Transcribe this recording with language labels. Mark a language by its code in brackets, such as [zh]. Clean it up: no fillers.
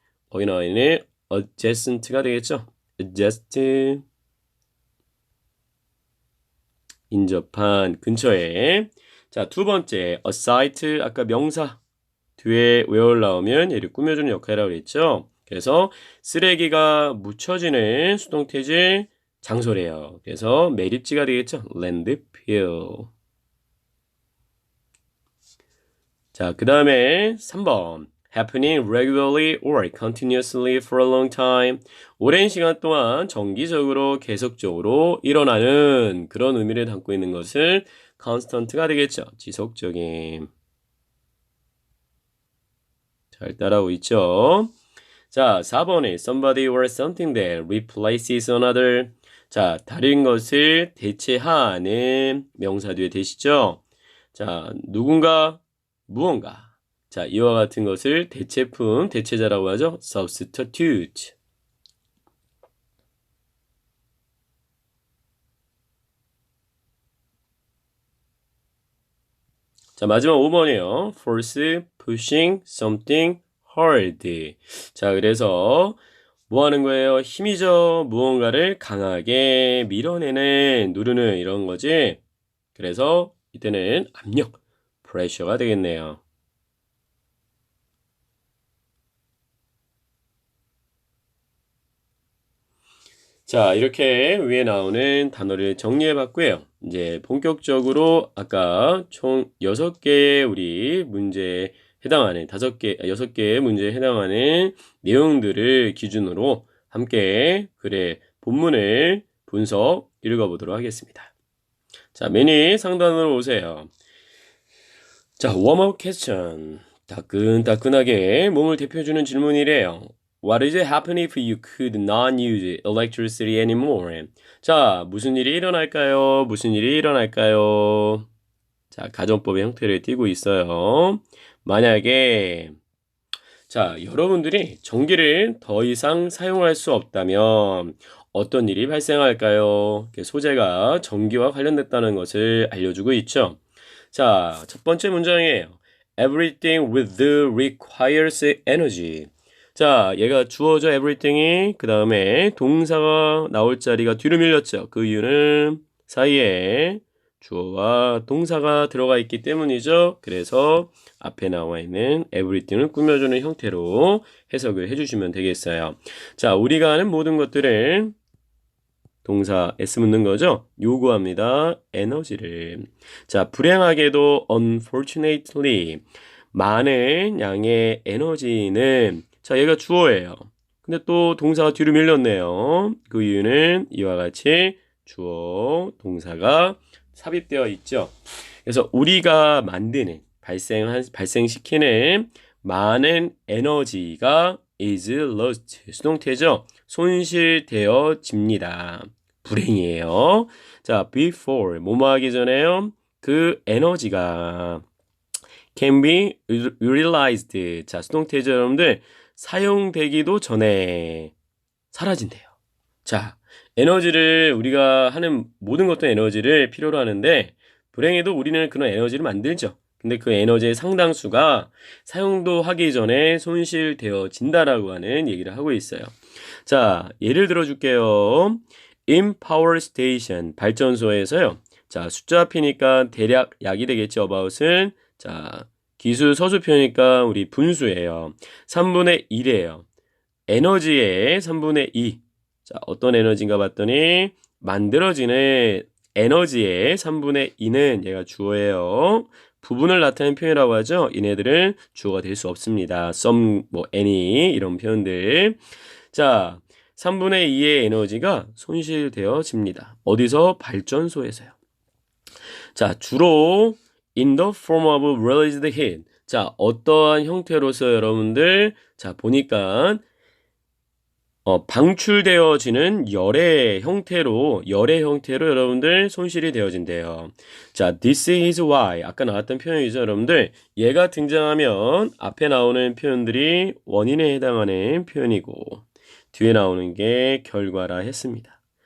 [ko] 거기 나와 있는 adjacent가 되겠죠. adjacent, 인접한, 근처에. 자, 두 번째 a site, 아까 명사 뒤에 왜 올라오면 얘를 꾸며주는 역할이라고 했죠. 그래서 쓰레기가 묻혀지는 수동태질 장소래요. 그래서 매립지가 되겠죠. [en] landfill. [ko] 자, 그 다음에 3번 [en] happening regularly or continuously for a long time. [ko] 오랜 시간 동안 정기적으로 계속적으로 일어나는 그런 의미를 담고 있는 것을 constant가 되겠죠. 지속적인. 잘 따라오고 있죠. 자, 4번에 [en] somebody or something that replaces another. [ko] 자, 다른 것을 대체하는 명사 뒤에 대시죠. 자, 누군가, 무언가. 자, 이와 같은 것을 대체품, 대체자라고 하죠. [en] substitute. [ko] 자, 마지막 5번이에요. [en] force, pushing, something, hard. [ko] 자, 그래서 뭐 하는 거예요? 힘이죠. 무언가를 강하게 밀어내는, 누르는 이런 거지. 그래서 이때는 압력, pressure가 되겠네요. 자, 이렇게 위에 나오는 단어를 정리해 봤고요. 이제 본격적으로 아까 총 6개의 우리 문제에 해당하는 6개의 문제에 해당하는 내용들을 기준으로 함께 글의 본문을 분석 읽어보도록 하겠습니다. 자, 매니 상단으로 오세요. 자, 웜업 퀘스천. 따끈따끈하게 몸을 데펴주는 질문이래요. [en] What is happening if you could not use electricity anymore? [ko] 자, 무슨 일이 일어날까요? 무슨 일이 일어날까요? 자, 가정법의 형태를 띠고 있어요. 만약에 자, 여러분들이 전기를 더 이상 사용할 수 없다면 어떤 일이 발생할까요? 소재가 전기와 관련됐다는 것을 알려주고 있죠. 자, 첫 번째 문장이에요. [en] Everything with the requires energy. [ko] 자, 얘가 주어져 everything이 그 다음에 동사가 나올 자리가 뒤로 밀렸죠. 그 이유는 사이에 주어와 동사가 들어가 있기 때문이죠. 그래서 앞에 나와 있는 everything을 꾸며주는 형태로 해석을 해주시면 되겠어요. 자, 우리가 하는 모든 것들을 동사 S 묻는 거죠. 요구합니다. 에너지를. 자, 불행하게도 unfortunately 많은 양의 에너지는 자, 얘가 주어예요. 근데 또 동사가 뒤로 밀렸네요. 그 이유는 이와 같이 주어, 동사가 삽입되어 있죠. 그래서 우리가 만드는, 발생시키는 많은 에너지가 [en] is lost, [ko] 수동태죠. 손실되어집니다. 불행이에요. 자, before, 뭐뭐 하기 전에요. 그 에너지가 [en] can be utilized. [ko] 자, 수동태죠, 여러분들. 사용되기도 전에 사라진대요. 자, 에너지를 우리가 하는 모든 것도 에너지를 필요로 하는데 불행해도 우리는 그런 에너지를 만들죠. 근데 그 에너지의 상당수가 사용도 하기 전에 손실되어진다라고 하는 얘기를 하고 있어요. 자, 예를 들어 줄게요. [en] In power station, [ko] 발전소에서요. 자, 숫자 앞이니까 대략 약이 되겠죠. about은. 자, 기수 서술표니까 우리 분수예요. 3분의 1이에요. 에너지의 3분의 2. 자, 어떤 에너지인가 봤더니 만들어지는 에너지의 3분의 2는 얘가 주어예요. 부분을 나타내는 표현이라고 하죠. 얘네들은 주어가 될 수 없습니다. some, any 이런 표현들. 자, 3분의 2의 에너지가 손실되어집니다. 어디서? 발전소에서요. 자, 주로 [en] in the form of released heat. [ko] 자, 어떠한 형태로서 여러분들 자, 보니까 방출되어지는 열의 형태로 여러분들 손실이 되어진대요. 자, [en] this is why [ko] 아까 나왔던 표현이죠, 여러분들. 얘가 등장하면 앞에 나오는 표현들이 원인에 해당하는 표현이고 뒤에 나오는 게 결과라 했습니다.